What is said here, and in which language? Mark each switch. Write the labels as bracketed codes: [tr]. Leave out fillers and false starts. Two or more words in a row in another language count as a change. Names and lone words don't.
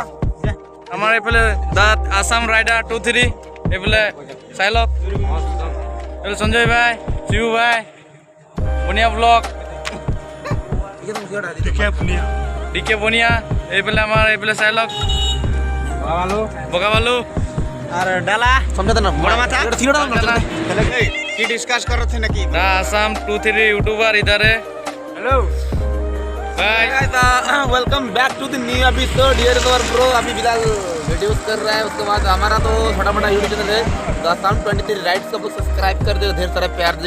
[as] আমাৰ এইফালে দাঁত আসাম ৰাইডাৰ 23। এইফালে চাই লওক। এইফালে সঞ্জয় ভাই, শিবু ভাই, বনিয়া ব্লগ, ডিকে বনিয়া। এইফালে আমাৰ এইফালে চাই লওক বগা বালু [hi] और डाला समझा ना बड़ा माथा की डिस्कस कर रहे थे ना कि द आसाम 23 यूट्यूबर इधर है। [en] हेलो गाइस Welcome back to the new episode. Here is our bro, [hi] अभी फिलहाल वीडियोस कर रहा है। उसके बाद हमारा तो छोटा मोटा यूट्यूब चैनल है द आसाम 23 राइड्स, को सब्सक्राइब कर दो, ढेर सारा प्यार देगा।